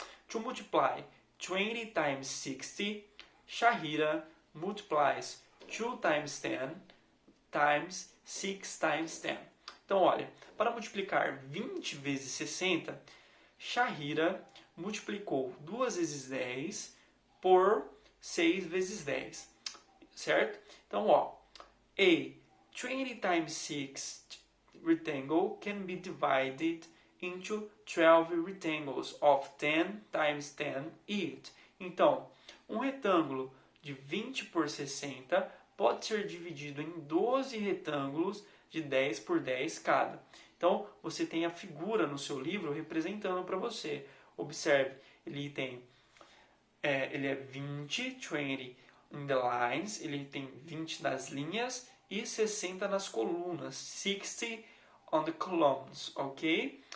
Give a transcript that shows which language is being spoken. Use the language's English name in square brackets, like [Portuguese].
[English] To multiply 20 times 60, Shahira multiplies 2 times 10 times 6 times 10. [Portuguese] Então, olha, para multiplicar 20 vezes 60, Shahira multiplicou 2 vezes 10 por 6 vezes 10. Certo? Então, ó, [English] A 20 times 6 rectangle can be divided into 12 rectangles of 10 times 10 each. [Portuguese] Então, um retângulo de 20 por 60 pode ser dividido em 12 retângulos de 10 por 10 cada. Então, você tem a figura no seu livro representando para você. Observe, ele é 20 [English] in the lines, [Portuguese] ele tem 20 nas linhas e 60 nas colunas, [English] 60 on the columns, [Portuguese] ok?